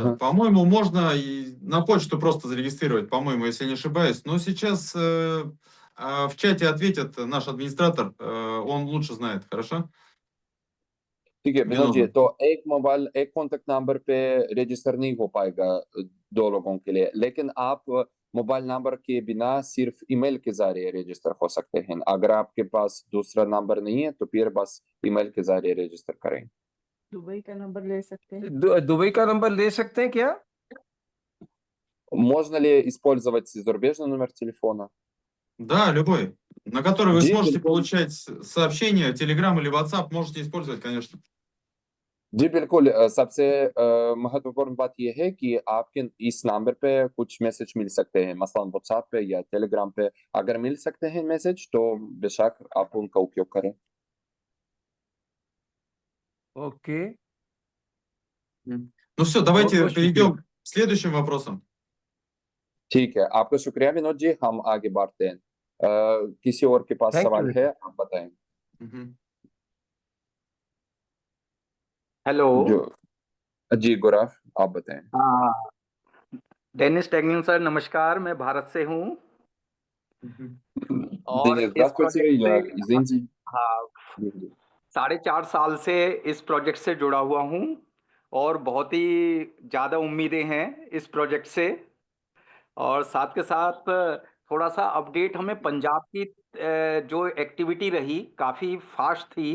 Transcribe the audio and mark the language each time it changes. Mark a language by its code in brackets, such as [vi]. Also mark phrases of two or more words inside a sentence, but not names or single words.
[ru] Ага. по-моему, можно и на почту просто зарегистрировать, по-моему, если я не ошибаюсь. Но сейчас в чате ответит наш администратор, он лучше знает, хорошо? [hi] ठीक है विनोद जी, [ru] Виноват. [hi] तो एक [en] contact number [hi] पे रजिस्टर नहीं हो पाएगा दो लोगों के लिए, लेकिन आप मोबाइल नंबर के बिना सिर्फ ईमेल के जरिए रजिस्टर हो सकते हैं। अगर आपके पास दूसरा नंबर नहीं है तो फिर बस ईमेल के जरिए रजिस्टर करें। दुबई का नंबर ले सकते हैं? दुबई का नंबर ले सकते हैं क्या? [ru] Можно ли использовать зарубежный номер телефона? Да, любой, на который вы [hi] जी, [ru] сможете [hi] बिल्कुल। [ru] получать сообщения, Telegram или WhatsApp, можете использовать, конечно. [hi] जी बिल्कुल, सबसे महत्वपूर्ण बात यह है कि आपके इस नंबर पे कुछ मैसेज मिल सकते हैं, मसलन व्हाट्सएप पे या टेलीग्राम पे। अगर मिल सकते हैं मैसेज तो बेशक आप उनका उपयोग करें। [en] Okay. [ru] Ну все, давайте [hi] बहुत-बहुत [ru] перейдем к следующим вопросам. [hi] ठीक है, आपका शुक्रिया विनोद जी, हम आगे बढ़ते हैं। किसी और के पास [en] Thank [hi] सवाल [en] you. [hi] है, आप बताएं। Мгм. [en] हेलो [hi] जी गुराफ, आप बताएं। हाँ डेनिस टेगनिन सर, नमस्कार, मैं भारत से हूँ Мгм. और [ru] Денис, [hi] इस [ru] здравствуйте, [hi] प्रोजेक्ट [ru] я [hi] से [ru] из Индии। [hi] हाँ 4.5 साल से इस प्रोजेक्ट से जुड़ा हुआ हूँ और बहुत ही ज़्यादा उम्मीदें हैं इस प्रोजेक्ट से। और साथ के साथ थोड़ा सा अपडेट हमें पंजाब की जो एक्टिविटी रही काफ़ी फास्ट थी।